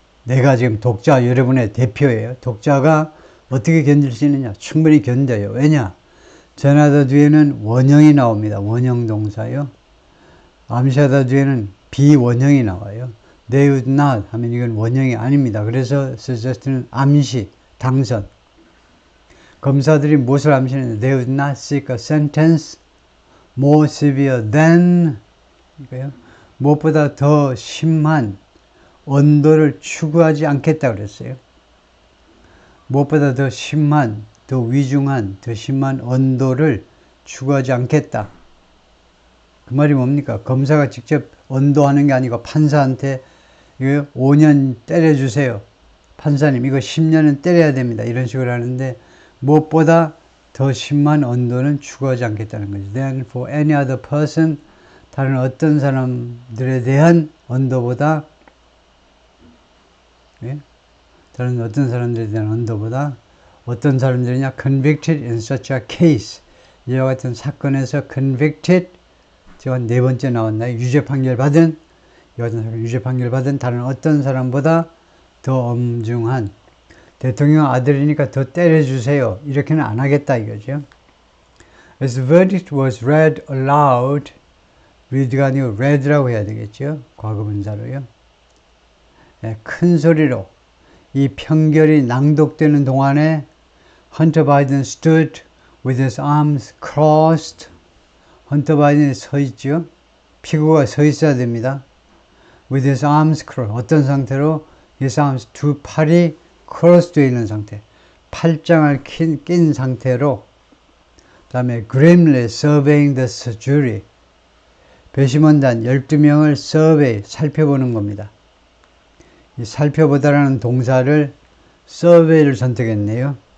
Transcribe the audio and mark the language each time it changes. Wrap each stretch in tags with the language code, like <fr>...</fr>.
<ko>내가 지금 독자 여러분의 대표예요. 독자가 어떻게 견딜 수 있느냐? 충분히 견뎌요. 왜냐? 제안하다 뒤에는 원형이 나옵니다. 원형 동사요. 암시하다 뒤에는 비원형이 나와요.</ko> <en>They would not</en> <ko>하면 이건 원형이 아닙니다. 그래서 suggest는 암시, 당선. 검사들이 무엇을 암시했는데</ko> <en>They would not seek a sentence more severe than,</en> <ko>그러니까요. 무엇보다 더 심한 언도를 추구하지 않겠다 그랬어요. 무엇보다 더 심한, 더 위중한, 더 심한 언도를 추구하지 않겠다. 그 말이 뭡니까? 검사가 직접 언도하는 게 아니고 판사한테 이거 5년 때려주세요. 판사님 이거 10년은 때려야 됩니다. 이런 식으로 하는데 무엇보다 더 심한 언도는 추구하지 않겠다는 거죠.</ko> <en>Then for any other person,</en> <ko>다른 어떤 사람들에 대한 언도보다, 예? 다른 어떤 사람들에 대한 언도보다 어떤 사람들이냐?</ko> <en>Convicted in such a case.</en> <ko>이와 같은 사건에서 convicted, 제가 네 번째 나왔나요? 유죄 판결 받은, 이와 같은 사건 유죄 판결 받은 다른 어떤 사람보다 더 엄중한, 대통령 아들이니까 더 때려주세요. 이렇게는 안 하겠다 이거죠.</ko> <en>As the verdict was read aloud,</en> <ko>read가 아니고 read라고 해야 되겠죠. 과거분사로요. 네, 큰 소리로 이 판결이 낭독되는 동안에</ko> <en>Hunter Biden stood with his arms crossed.</en> <ko>헌터 바이든이 서 있죠. 피고가 서 있어야 됩니다.</ko> <en>With his arms crossed.</en> <ko>어떤 상태로?</ko> <en>His arms,</en> <ko>두 팔이 crossed 되어 있는 상태. 팔짱을 낀 상태로. 그 다음에</ko> <en>grimly surveying the jury.</en> <ko>배심원단 12명을 survey, 살펴보는 겁니다. 이 살펴보다라는 동사를 survey를 선택했네요.</ko>